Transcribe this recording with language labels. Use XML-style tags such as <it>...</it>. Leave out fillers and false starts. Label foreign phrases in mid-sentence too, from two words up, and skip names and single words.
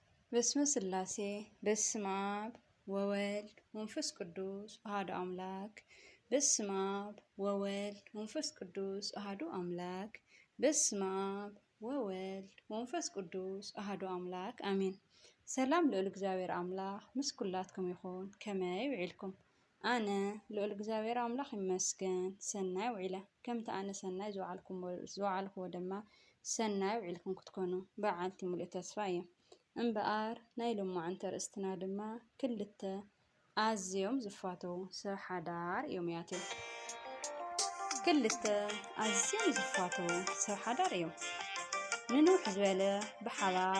<gez>በስመ ስላሴ በስመ አብ ወወልድ ወመንፈስ ቅዱስ አሐዱ አምላክ። በስመ አብ ወወልድ ወመንፈስ ቅዱስ አሐዱ አምላክ። በስመ አብ ወወልድ ወመንፈስ ቅዱስ አሐዱ አምላክ አሜን።</gez> <ti>ሰላም ልዑል እግዚአብሔር አምላክ ምስ ኩላትኩም ይኹን። ከመይ ውዒልኩም? ኣነ ልዑል እግዚአብሔር አምላክ ይመስገን ሰናይ ውዒለ። ከምቲ ኣነ ሰናይ ዝወዓልክዎ ድማ ሰናይ ውዒልኩም ክትኮኑ በዓልቲ ሙሉእ ተስፋ እየ። እምበኣር ናይ ሎማዓንቲ ኣርእስትና ድማ ክልተ ኣዝዮም ዝፋተው ሰብ ሓዳር እዮም እያትዮም። ክልተ ኣዝዮም ዝፋተው ሰብ ሓዳር እዮም ንንውሕ ዝበለ ብሓባር</ti>